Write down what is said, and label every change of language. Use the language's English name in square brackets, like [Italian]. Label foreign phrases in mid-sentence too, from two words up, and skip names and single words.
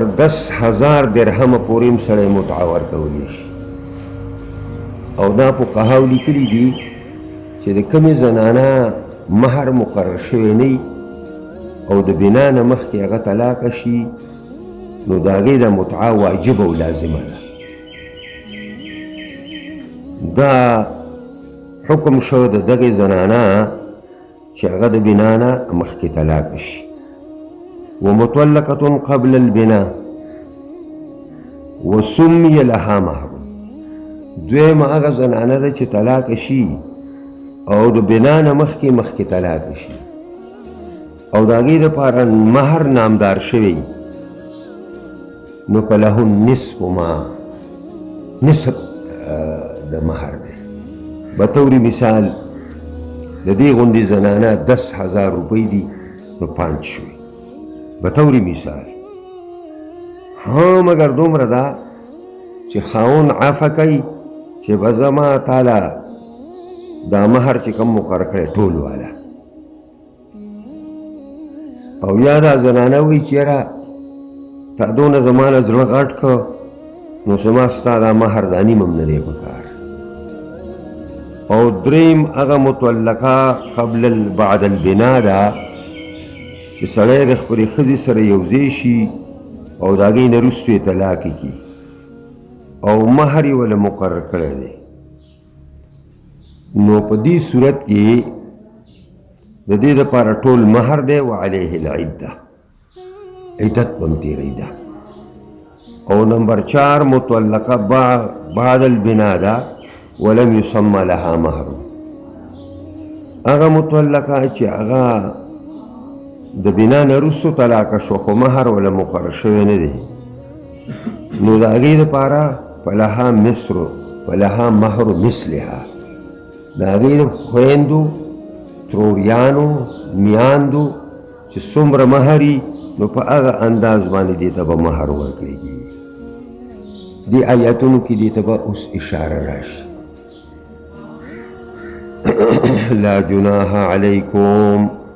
[Pashto] 10,000 درهم پورې هم سړی متعه ورکولی شي او دا فقهاو لیکلي دي چې د کومې زنانه مهر مقرر شوی نه او د بنا نه مخکې هغه طلاقه شي نو د هغې د متعه واجبه او لازمه ده دا حکم شو د دغې زنانه چې هغه د بنا نه مخکې طلاقه شي [Arabic] ومطلقة قبل البناء وسمي لها مهر [Pashto] دویمه هغه زنانه ده چې طلاقه شي او د بنا نه مخکې طلاقه شي او د هغې دپاره مهر نامدار شوی نو [Arabic] فله نصف ما [Pashto] نصف د مهر دی بطور مثال د دې غوندې زنانه 10,000 روپۍ دي نو 5 شوي بطور مثال ها مگر دومره ده چې خاون عفه کوي چې به زما تعالی دا مهر چې کوم مقرر کړی ټول والا او یا دا زنانه وایي چې یاره تا دونه زما نه زړه غټ که نو زما ستا دا مهر دا نیم هم نه دی په کار او دریم هغه [Arabic] مطلقه قبل بعد البنا [Pashto] ده چې سړی د خپلې ښځې سره یوځای شي او د هغې نه وروسته یې طلاق کړي او مهر یې وله مقرر کړی دی نو په دې صورت کې د دې دپاره ټول مهر دی [Arabic] وعلیه العده [Pashto] عدت به هم تېری ده او نمبر 4 [Arabic] مطلقه بعد البنا [Pashto] ده [Arabic] ولم يسمى لها مهر [Pashto] هغه مطلقه چې هغه د بنا نه وروسته طلاقه شو خو مهر وله مقرر شوی نه دی نو د هغې دپاره [Arabic] فلها مهر مثلها [Pashto] د هغې د خویندو تروریانو میاندو چې څومره مهر نو په هغه انداز باندې دې ته به مهر ورکړېږي دې آیاتونو کې دې ته به اوس اشاره راشي [Arabic] لا جناح علیکم